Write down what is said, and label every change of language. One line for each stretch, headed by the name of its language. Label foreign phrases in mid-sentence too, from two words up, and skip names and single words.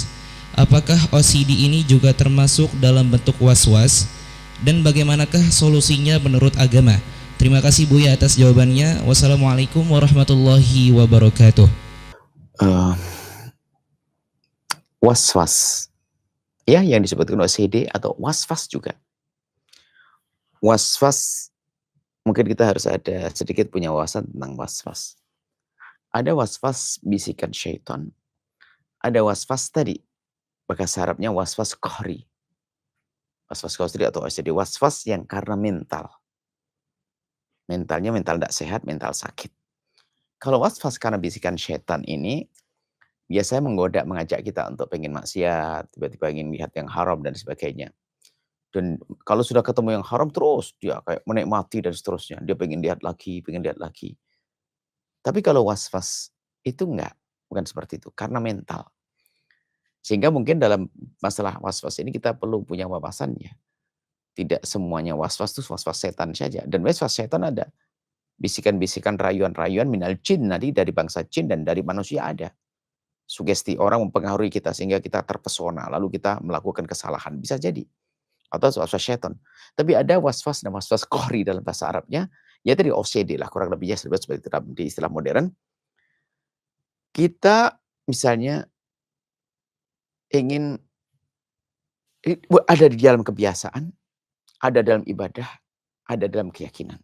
Indonesian: Apakah OCD ini juga termasuk dalam bentuk was-was? Dan bagaimanakah solusinya menurut agama? Terima kasih Buya atas jawabannya.
Arabic: والسلام عليكم ورحمة الله وبركاته.
Indonesian: Was-was, ya, yang disebutkan OCD atau was-was juga. Was-was, mungkin kita harus ada sedikit punya wawasan tentang was-was. Ada was-was bisikan syaitan, ada was-was tadi, bahasa Arabnya was-was qahri. Was-was qahri atau OCD, was-was yang karena mental. Mentalnya mental tidak sehat, mental sakit. Kalau was-was karena bisikan syaitan ini, biasanya menggoda, mengajak kita untuk pengen maksiat, tiba-tiba ingin lihat yang haram dan sebagainya. Dan kalau sudah ketemu yang haram terus dia kayak menikmati dan seterusnya. Dia pengen lihat lagi, pengen lihat lagi. Tapi kalau was-was itu enggak, bukan seperti itu, karena mental. Sehingga mungkin dalam masalah was-was ini kita perlu punya wawasannya. Tidak semuanya was-was itu was-was setan saja. Dan was-was setan ada. Bisikan-bisikan, rayuan-rayuan
Arabic: من الجن,
Indonesian: nanti dari bangsa jin dan dari manusia ada. Sugesti orang mempengaruhi kita sehingga kita terpesona, lalu kita melakukan kesalahan. Bisa jadi. Atau was-was syaitan. Tapi ada was-was dan was-was qahri dalam bahasa Arabnya, ya tadi OCD lah kurang lebihnya seperti di istilah modern. Kita misalnya ingin ada di dalam kebiasaan, ada dalam ibadah, ada dalam keyakinan.